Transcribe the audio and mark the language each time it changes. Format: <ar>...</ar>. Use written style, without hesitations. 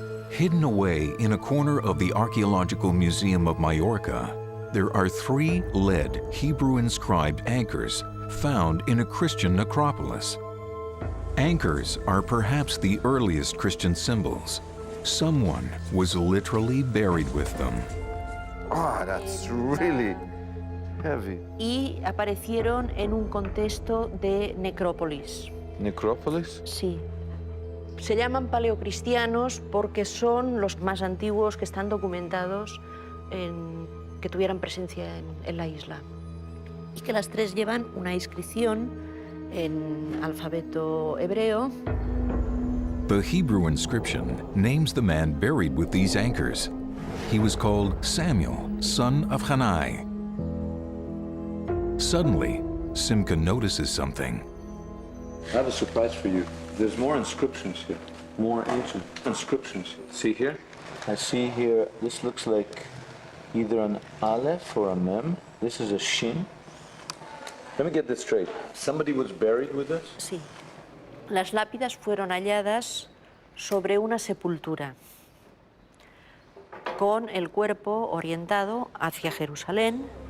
<en>Hidden away in a corner of the Archaeological Museum of Majorca, there are 3 lead Hebrew-inscribed anchors found in a Christian necropolis. Anchors are perhaps the earliest Christian symbols. Someone was literally buried with them. Ah, that's really heavy.</en> <es>Y aparecieron en un contexto de necrópolis. ¿Necrópolis? Sí. Se llaman paleocristianos porque son los más antiguos que están documentados que tuvieran presencia en la isla. Y que las 3 llevan una inscripción en alfabeto hebreo.</es> <en>The Hebrew inscription names the man buried with these anchors. He was called Samuel, son of Hanai. Suddenly, Simca notices something. I have a surprise for you. There's more inscriptions here, more ancient inscriptions. See here? I see here, this looks like either an Aleph or a Mem. This is a Shin. Let me get this straight. Somebody was buried with us?</en> <es>Sí. Las lápidas fueron halladas sobre una sepultura, con el cuerpo orientado hacia Jerusalén.</es>